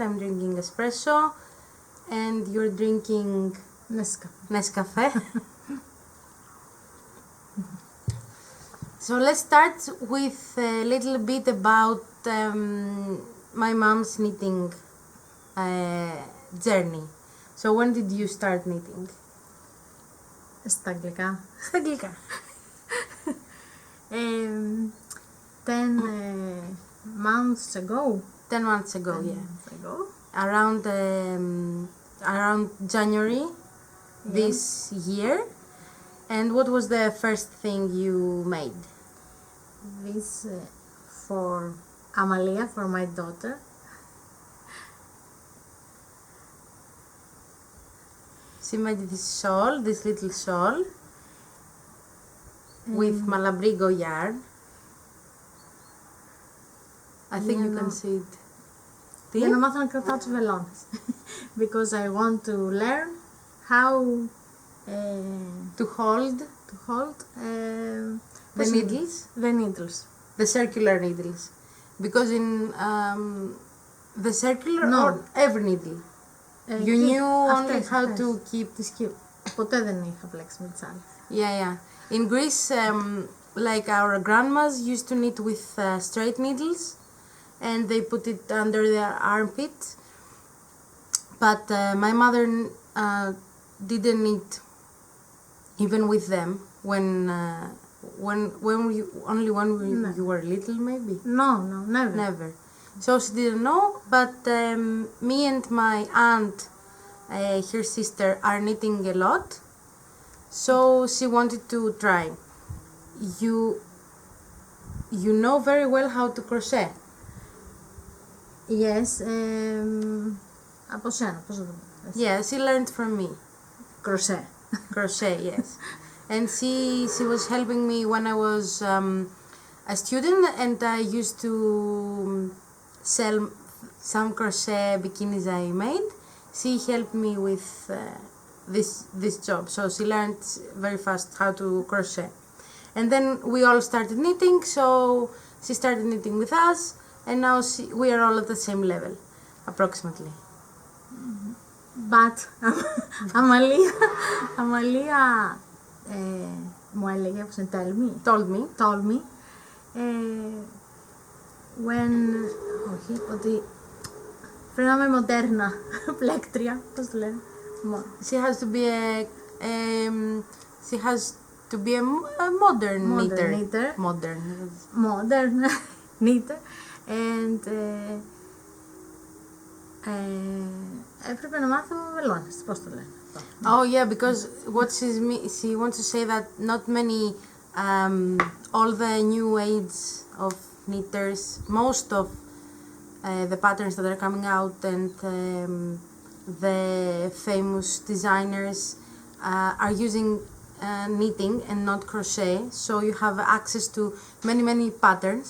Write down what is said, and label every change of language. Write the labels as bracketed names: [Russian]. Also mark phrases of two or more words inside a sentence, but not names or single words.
[English] I'm drinking espresso and you're drinking Nescafe. So let's start with a little bit about my mom's knitting journey. So when did you start knitting? [Greek] Στα αγγλικά. Στα αγγλικά. [English] 10 months ago. 10 months ago, yeah. Months ago. Around January this year. And what was the first thing you made? This for Amalia, for my daughter. She made this shawl, this little shawl with Malabrigo yarn. I think you can see it. [Greek] Για να μάθω να κρατάω τους βελόνες. [English] Because I want to learn how To hold the needles. The needles. The circular needles. Because in the circular or every needle. You knew only how to keep [Greek] τις cute. Ποτέ δεν είχα πλέξει με τις άλλες. [English] Yeah. In Greece, like our grandmas used to knit with straight needles and they put it under their armpit. But my mother didn't knit even with them when you were little, maybe. No, never. Never. So she didn't know, but me and my aunt, her sister, are knitting a lot. So she wanted to try. You know very well how to crochet. Yes. [Greek] Από σένα, πώς θα το πω. [English] Yeah, she learned from me. Crochet. Crochet, yes. And she was helping me when I was a student, and I used to sell some crochet bikinis I made. She helped me with this job, so she learned very fast how to crochet. And then we all started knitting, so she started knitting with us, and now we are all at the same level, approximately. [Greek] But Amalia μου έλεγε, [English] told me [Greek] ότι πρέπει να είμαι μοντέρνα πλέκτρια, πώς το λένε. [English] She has to be a modern knitter. Modern knitter. [Greek] And έπρεπε να μάθω βελόνες, πώς το λένε. [English] Oh yeah, because what she wants to say that not many all the new age of knitters, most of the patterns that are coming out, and the famous designers are using knitting and not crochet, so you have access to many patterns.